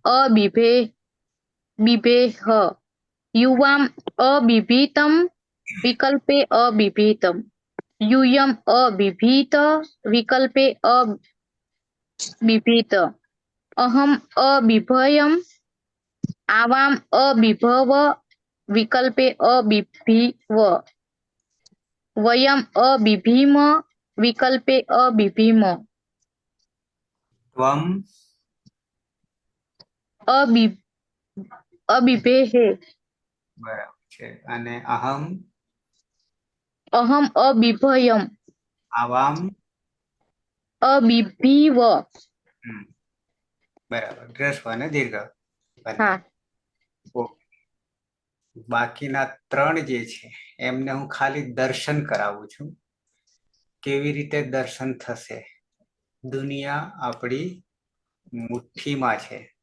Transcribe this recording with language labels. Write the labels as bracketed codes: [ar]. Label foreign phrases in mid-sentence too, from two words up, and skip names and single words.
[sa] अबिभेः युवाम अबिभीतम विकल्पे अबिभीतम यूयम अबिभीत विकल्पे अबिभीत अहम अबिभयम आवाम अबिभव विकल्पे अबिभीव वयम अबिभीम विकल्पे अबिभीम ત્વમ अबिभेः [gu] બરાબર છે. અને અહમ [sa] अहम अबिभयम આવામ अबिभीव. [gu] બરાબર. રસ્વ અને દીર્ઘ બંને. [hi] हाँ. [gu] ઓકે. બાકીના 3 જે છે એમને હું ખાલી દર્શન કરાવું છું. કેવી રીતે દર્શન થશે? દુનિયા આપણી મુઠ્ઠીમાં છે.